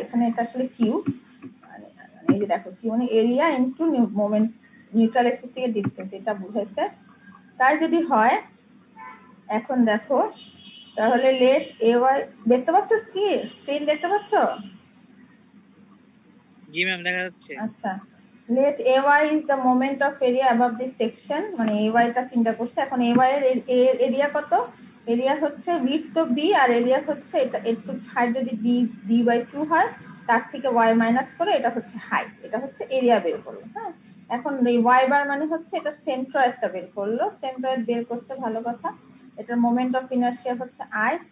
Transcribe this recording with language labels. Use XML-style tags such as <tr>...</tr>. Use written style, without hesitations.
<bn>এখানে এটা আসলে কিউ, মানে এই যে দেখো কিউ মানে area into moment, neutral axis থেকে ডিস্টেন্স, এটা বুঝাইছে। তার যদি হয়, এখন দেখো তাহলে লেট এ ওয়াই, দেখতে পাচ্ছ কি স্ক্রিন দেখতে পাচ্ছ? জি ম্যাম দেখা যাচ্ছে।</bn> <en>আচ্ছা, let ay is the moment of area above this section,</en> <bn>মানে ay টা চিন্তা করছে। এখন ay এর এরিয়া কত? এরিয়া হচ্ছে width তো b আর এরিয়া হচ্ছে এটা একটু হাইট যদি d/2 হয়, তার থেকে y মাইনাস করে এটা হচ্ছে হাইট, এটা হচ্ছে এরিয়া বের করলো। হ্যাঁ, এখন এই y বার মানে হচ্ছে এটা সেন্ট্রয়েডটা বের করলো। সেন্ট্রয়েড বের করতে ভালো কথা, এটার মোমেন্ট অফ ইনার্শিয়া হচ্ছে i।</bn>